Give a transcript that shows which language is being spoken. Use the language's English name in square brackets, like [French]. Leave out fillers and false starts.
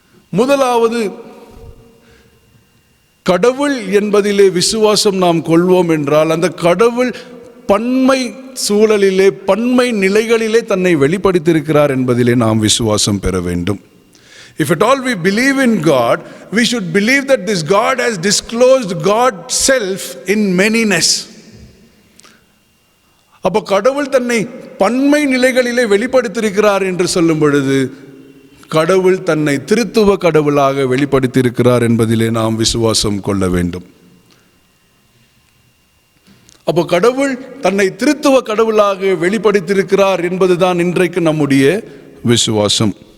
[Tamil] முதலாவது, கடவுள் என்பதிலே விசுவாசம் நாம் கொள்வோம் என்றால் அந்த கடவுள் பன்மை சூழலிலே, பன்மை நிலைகளிலே தன்னை வெளிப்படுத்தியிருக்கிறார் என்பதிலே நாம் விசுவாசம் பெற வேண்டும். [English] If at all we believe in God, we should believe that this God has disclosed God's self in manyness. [Tamil] அப்போ கடவுள் தன்னை பன்மை நிலைகளிலே வெளிப்படுத்தியிருக்கிறார் என்று சொல்லும் பொழுது கடவுள் தன்னை திருத்துவ கடவுளாக வெளிப்படுத்தியிருக்கிறார் என்பதிலே நாம் விசுவாசம் கொள்ள வேண்டும். அப்போ கடவுள் தன்னை திருத்துவ கடவுளாக வெளிப்படுத்தியிருக்கிறார் என்பதுதான் இன்றைக்கு நம்முடைய விசுவாசம்.